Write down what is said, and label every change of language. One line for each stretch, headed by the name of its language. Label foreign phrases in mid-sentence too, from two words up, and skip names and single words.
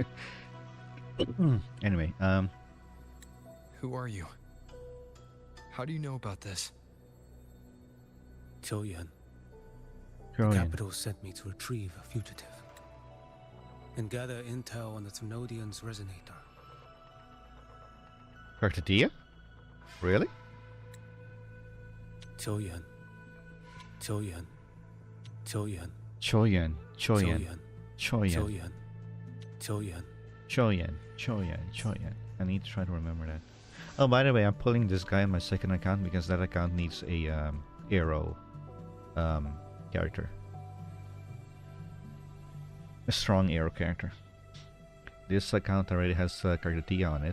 English: Anyway, Who are you? How do you know about this? Choyan. Choyan. The capital sent me to retrieve a fugitive and gather intel on the Thrunodian's resonator. Cartethyia? Really? Choyan. Choyan. Choyan. Choyan. Choyan. Choyan. Choyan. Choyan. Choyan. Choyan. Choyan. I need to try to remember that. Oh, by the way, I'm pulling this guy on my second account because that account needs a arrow character. A strong arrow character. This account already has Cartethyia on it.